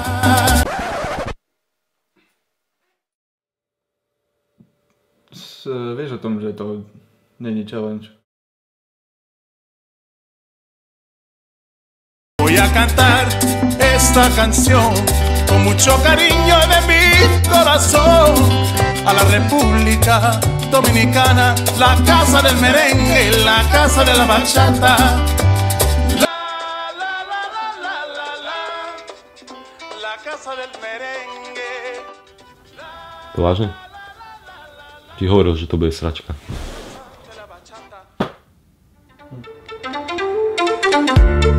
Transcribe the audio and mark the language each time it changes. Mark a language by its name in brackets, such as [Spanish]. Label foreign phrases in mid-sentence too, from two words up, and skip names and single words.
[Slovak] Vieš o tom, že to není challenge? [Spanish] Voy a cantar esta canción con mucho cariño de mi corazón. A la República Dominicana, la casa del merengue, la casa de la bachata. La casa del merengue. [Slovak] To vážne? Ti hovoril, že to bude sračka.